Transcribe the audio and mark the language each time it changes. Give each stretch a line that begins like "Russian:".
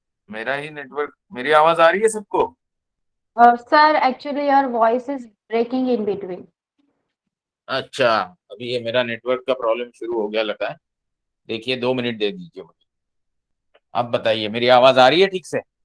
Hindi: मेरा ही नेटवर्क, मेरी आवाज आ रही है सबको?
English: Sir, actually your voice is breaking in between.
Hindi: अच्छा, अभी ये मेरा नेटवर्क का प्रॉब्लम शुरू हो गया लगता है। देखिए 2 मिनट दे दीजिए मुझे। अब बताइए, मेरी आवाज आ रही है ठीक से?